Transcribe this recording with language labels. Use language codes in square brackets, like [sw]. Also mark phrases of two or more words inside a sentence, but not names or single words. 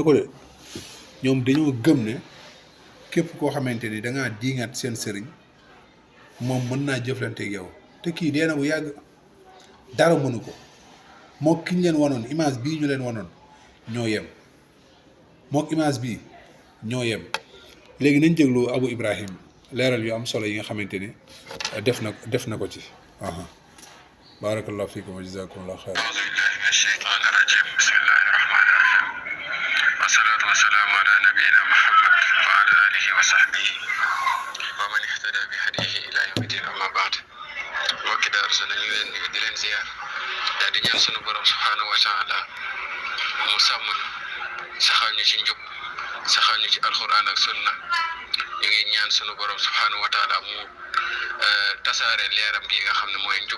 [wo] ko de ñoom dañoo gëm ne képp koo xamante ni dangaa diingat seen sëriñ moom mën naa jëflante ak yow te kii dee na bu yàgg dara mënu ko moo ki ñu leen wanoon image bii ñu leen wanoon ñoo yem mook image bii ñoo yem léegi nañ déglu Abu Ibrahim leeral yu am solo yi nga xamante ni def na ko ci [ar] بارك الله فيكم وجزاكم الله خيرا. الشيطان الرجيم بسم الله الرحمن الرحيم والصلاة والسلام على نبينا محمد وعلى آله وصحبه ومن اهتدى بهديه إلى يوم الدين أما بعد [wo] mbokki Daaru Salaam ñu leen di leen ziar daal di ñaan sunu borom [ar] سبحانه وتعالى [wo] mu sàmm saxal ñu ci njub saxal ñu ci alquran ak sunna ñu ngi ñaan sunu borom [ar] سبحانه وتعالى [wo] mu tasaare leeram gi nga xam ne mooy njub